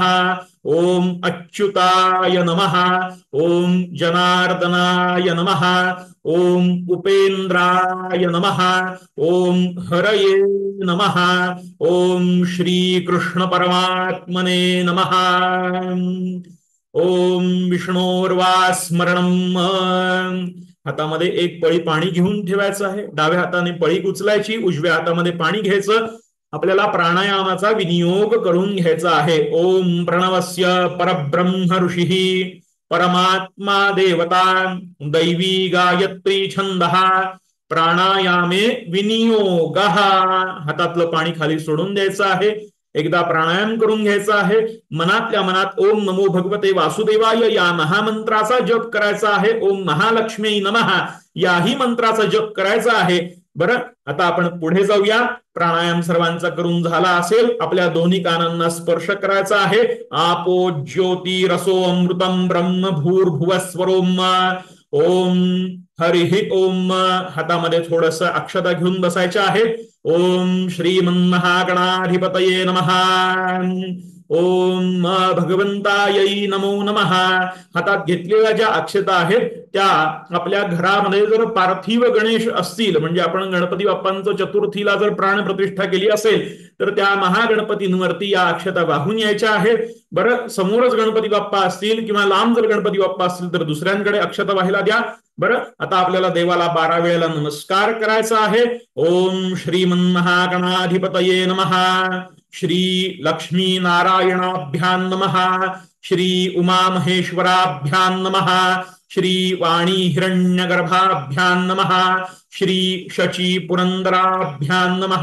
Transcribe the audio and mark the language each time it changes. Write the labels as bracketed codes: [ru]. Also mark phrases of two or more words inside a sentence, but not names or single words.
[sa] ओम अच्युताय नमः. ओम जनार्दनाय नमः. ओम उपेंद्राय नमः. ओम हरये नमः. ओम श्री कृष्ण परमात्मने नमः. ओम विष्णोर्वा स्मरणम. [mr] हातामध्ये एक पळी पाणी घेऊन ठेवायचं आहे. डाव्या हाताने पळी उचलायची, उजव्या हातामध्ये पाणी घ्यायचं आपल्याला प्राणायामाचा विनियोग करून घ्यायचा आहे. [sa] ओम प्रणवस्य परब्रह्म ऋषी परमात्मा देवता दैवी गायत्री छंद प्राणायामे विनियोग. [mr] हातातलं पाणी खाली सोडून द्यायचं आहे. एकदा प्राणायाम करून घ्यायचा आहे. मनातल्या मनात [sa] ओम नमो भगवते वासुदेवाय [mr] या महामंत्राचा जप करायचा आहे. [sa] ओम महालक्ष्मी नमः [mr] याही मंत्राचा जप करायचा आहे. बरं, आता आपण पुढे जाऊया. प्राणायाम सर्वांचा करून झाला असेल, आपल्या दोन्ही कानांना स्पर्श करायचा आहे. [sa] आपो ज्योती रसो अमृतम ब्रह्म भूर्भुवस्वरोम ओम हरिः ओम. [mr] हातामध्ये थोडस अक्षता घेऊन बसायच्या आहे. [sa] ओम श्रीमन्महागणाधिपतये नमः. ओम भगवंतायै नमो नमः. [mr] हातात घेतलेल्या ज्या अक्षता आहेत त्या आपल्या घरामध्ये जर पार्थिव गणेश असतील, म्हणजे आपण गणपती बाप्पांचं चतुर्थीला जर प्राण प्रतिष्ठा केली असेल तर त्या महागणपतींवरती या अक्षता वाहून यायच्या आहेत. बरं, समोरच गणपती बाप्पा असतील किंवा लांब जर गणपती बाप्पा असतील तर दुसऱ्यांकडे अक्षता व्हायला द्या. बरं, आता आपल्याला देवाला 12 वेळेला नमस्कार करायचा आहे. [sa] ओम श्रीमन्महागणाधिपतये नमः. श्री लक्ष्मी नारायणाभ्यां नमः. श्री उमा महेश्वराभ्यां नमः. श्री वाणी हिरण्यगर्भाभ्यां नमः. श्री शची पुरंदराभ्यां नमः.